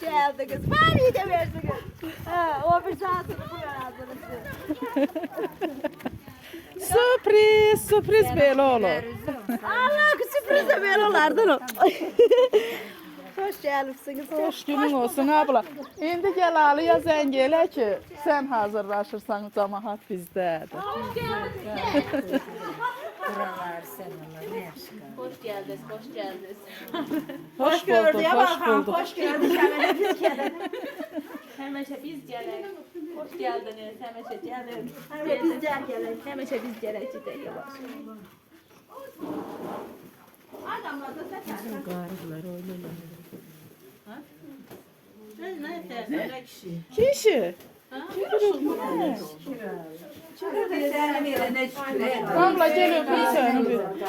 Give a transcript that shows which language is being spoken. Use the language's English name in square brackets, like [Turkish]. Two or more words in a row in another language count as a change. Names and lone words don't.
[Turkish] geldiniz. Bari de verdiniz. Ha, o bir saatini bu yazdınız. [Azerbaijani] Sürpriz, sürpriz belə olur. [Turkish] Allah sürpriz de böyle olardı. Hoş geldiniz. Hoş günün olsun abla. [Azerbaijani] İndi gel Aliyə zəng elə ki, sən hazırlaşırsan, cəmaət bizdədir. [Turkish] Hoş geldiniz, hoş geldiniz. Hoş bulduk, hoş bulduk. Hoş geldiniz. Hemen biz gelin. [Azerbaijani] Həmişə biz gələk. [Turkish] Hoş geldiniz, [Azerbaijani] həmişə gəlin. [Turkish] Hemen biz gelin. [Azerbaijani] Həmişə biz gələk gedək yavaş. Kişi. [Turkish] Abla gel öpeyim seni bir.